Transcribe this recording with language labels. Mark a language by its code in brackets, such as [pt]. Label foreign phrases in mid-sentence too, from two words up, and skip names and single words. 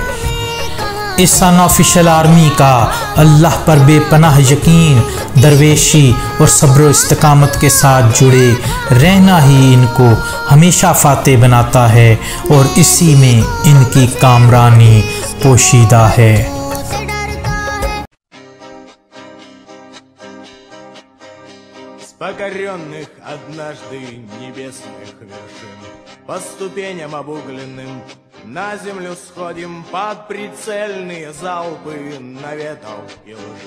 [ur] اس ان آفیشیل آرمی کا اللہ پر بے پناہ یقین، درویشی اور صبر و استقامت کے ساتھ جڑے رہنا ہی ان کو ہمیشہ فاتح بناتا ہے، اور اسی میں ان کی کامرانی پوشیدہ ہے۔ [ru] Покоренных однажды небесных вершин, по ступеням обугленным на землю сходим под прицельные залпы наветов и лжи.